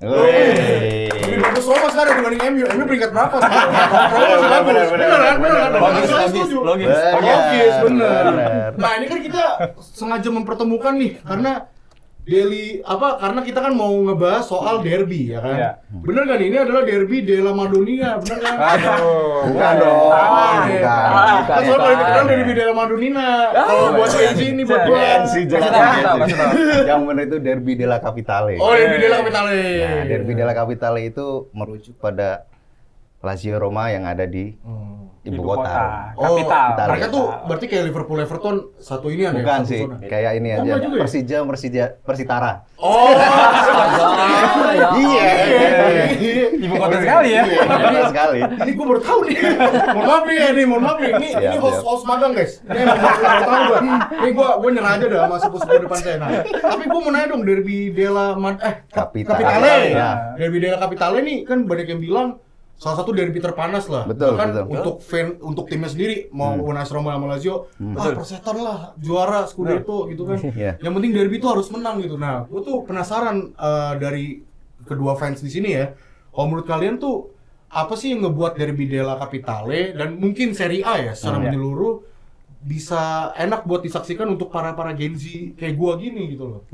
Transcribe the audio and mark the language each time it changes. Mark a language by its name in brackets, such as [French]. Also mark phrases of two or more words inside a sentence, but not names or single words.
[Indonesian] Lebih bagus Roma sekarang dibanding MU. MU peringkat berapa sekarang? Bener kan? Logis, bener. Nah, ini kan kita sengaja mempertemukan nih karena karena kita kan mau ngebahas soal derby ya kan. Iya. Bener kan, ini adalah derby della Madonnina, bener kan? Bukan dong. Kan soal paling terkenal derby della Madonnina. Kalau buat Enzi ini buat gua. Kasih tahu. Yang benar itu Derby della Capitale. Oh, derby della Capitale. Nah, Derby della Capitale itu merujuk pada Lazio Roma yang ada di ibu kota. Oh, Kapital. mereka tuh berarti kayak Liverpool Everton satu ini ya? Bukan satu sih, zona. kayak ini aja. enggak juga ya? Persija, Persitara. Oh, Iya. Ibu kota sekali ya. Iya sekali. ini gue baru tahu nih. Mohon maaf nih. Ini Siap, host magang guys. Ini emang baru tahu gue. Ini gue nyerah aja dah sama sepupu-sepupu depan saya. Nah, tapi gue mau nanya dong, Derby della Capitale. Ya. Derby della Capitale nih kan banyak yang bilang salah satu derby terpanas lah. Betul, Bahkan betul. untuk timnya sendiri mau AS Roma sama Lazio, persetan lah juara Scudetto gitu kan. Iya. Yang penting derby itu harus menang gitu. Nah, gue tuh penasaran dari kedua fans di sini ya. Kalau menurut kalian tuh apa sih yang ngebuat Derby della Capitale dan mungkin Serie A ya secara menyeluruh bisa enak buat disaksikan untuk para Gen Z kayak gua gini gitu loh.